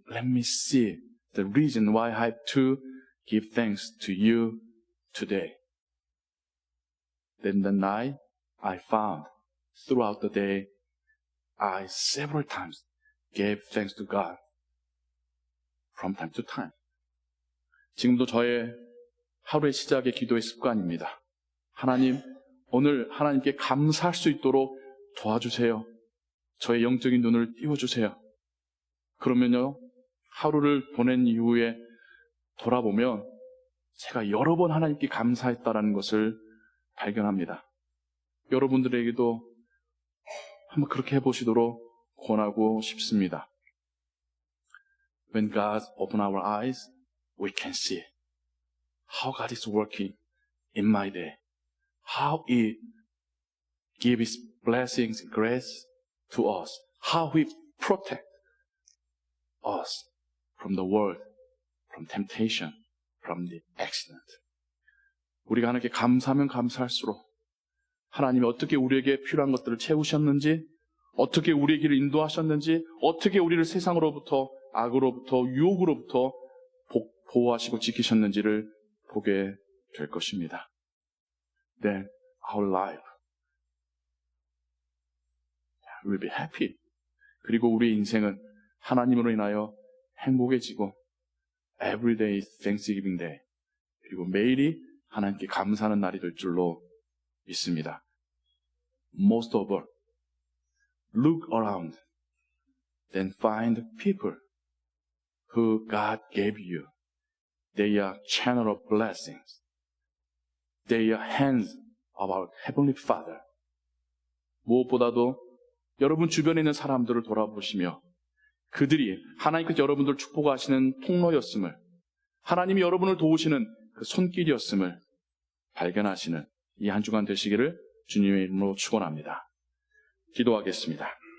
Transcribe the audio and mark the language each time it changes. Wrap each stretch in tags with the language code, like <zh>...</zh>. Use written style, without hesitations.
<en>Let me see the reason why I have to give thanks to you today. Then the night I found throughout the day, I several times gave thanks to God from time to time.</en> <ko>지금도 저의 하루의 시작의 기도의 습관입니다. 하나님, 오늘 하나님께 감사할 수 있도록 도와주세요. 저의 영적인 눈을 띄워주세요. 그러면요, 하루를 보낸 이후에 돌아보면 제가 여러 번 하나님께 감사했다라는 것을 발견합니다. 여러분들에게도 한번 그렇게 해보시도록 권하고 싶습니다.</ko> <en>When God opens our eyes, we can see how God is working in my day. How He gives His blessings, grace to us. How He protects us from the world, from temptation, from the accident.</en> <ko>우리가 하나님께 감사하면 감사할수록 하나님이 어떻게 우리에게 필요한 것들을 채우셨는지, 어떻게 우리의 길을 인도하셨는지, 어떻게 우리를 세상으로부터, 악으로부터, 유혹으로부터 보호하시고 지키셨는지를 보게 될 것입니다.</ko> <en>Then our life will be happy.</en> <ko>그리고 우리의 인생은 하나님으로 인하여 행복해지고</ko> <en>every day is Thanksgiving day.</en> <ko>그리고 매일이 하나님께 감사하는 날이 될 줄로 믿습니다.</ko> <en>Most of all, look around, then find people who God gave you. They are channel of blessings. They are hands of our Heavenly Father.</en> <ko>무엇보다도 여러분 주변에 있는 사람들을 돌아보시며 그들이 하나님께서 여러분들을 축복하시는 통로였음을, 하나님이 여러분을 도우시는 그 손길이었음을 발견하시는 이 한 주간 되시기를 주님의 이름으로 축원합니다. 기도하겠습니다.</ko>